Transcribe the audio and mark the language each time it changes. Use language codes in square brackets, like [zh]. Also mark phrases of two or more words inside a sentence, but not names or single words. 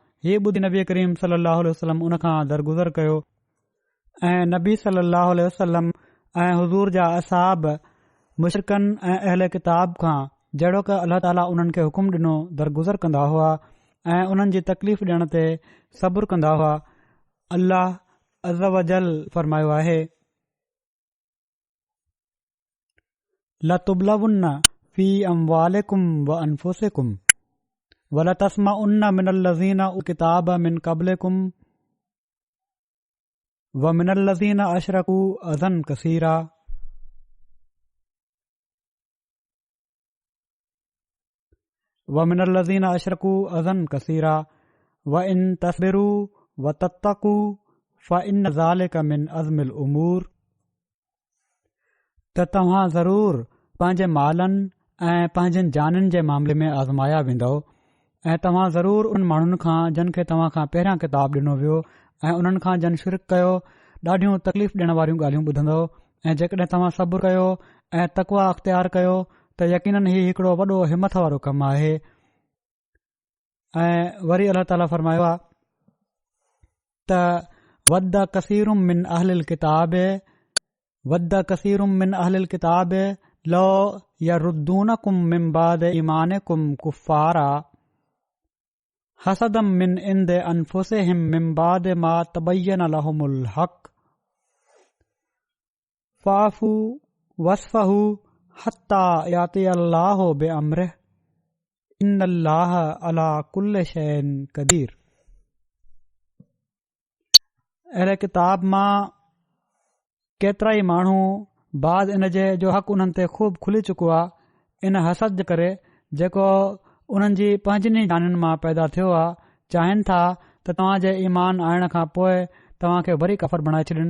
[sd] हीउ ॿुधी नबी करीम [ar] صلى الله عليه وسلم [sd] उन खां दरगुज़र कयो ऐं नबी [ar] صلى الله عليه وسلم [sd] ऐं हुज़ूर जा असहाब मुशरिकनि ऐं अहले किताब खां जहिड़ो क अल्लाह ताला उन्हनि खे हुकुम ॾिनो दरगुज़र कंदा हुआ ऐं उन्हनि जी तकलीफ़ ॾियण ते सब्र कंदा हुआ। अल्लाह [ar] عز وجل [sd] फरमायो आहे, [ar] لتبلون في أموالكم وأنفسكم ولتسمعن من الذين كتاب من قبلكم ومن الذين أشركوا أذى كثيرا ومن الذين أشركوا أذى كثيرا وإن تصبروا وتتقوا فإن ذلك من عزم الأمور. [sd] त तव्हां ज़रूर पंहिंजे मालनि ऐं पंहिंजनि जाननि जे मामले में आज़माया वेंदव ऐं तव्हां ज़रूर उन माण्हुनि खां जिन खे तव्हां खां पहिरियां किताब ॾिनो वियो ऐं उन्हनि खां जन शिरक कयो ॾाढियूं तकलीफ़ ॾियण वारियूं ॻाल्हियूं ॿुधंदव ऐं जेकॾहिं तव्हां सब्र कयो ऐं तकवा अख़्तियार कयो त यकीनन ही हिकड़ो वॾो हिमत वारो कमु आहे। ऐं वरी अल्लाह ताला फरमायो आहे त [ar] ود كثير من أهل الكتاب لو يردونكم من بعد إيمانكم كفارا حسدا من عند أنفسهم من بعد ما تبين لهم الحق فاعفوا واصفحوا حتى يأتي الله بأمره إن الله على كل شيء قدير. [sd] अहिड़े किताब मां केतिरा ई माण्हू बाद इन जे जो हक़ उन्हनि ते खूब खुली चुको आहे इन हसद जे करे जेको उन्हनि जी पंहिंजनि जानियुनि मां पैदा थियो आहे चाहिनि था त तव्हां जे ईमान आणण खां पोइ तव्हां खे वरी कफ़र बणाए छॾिन।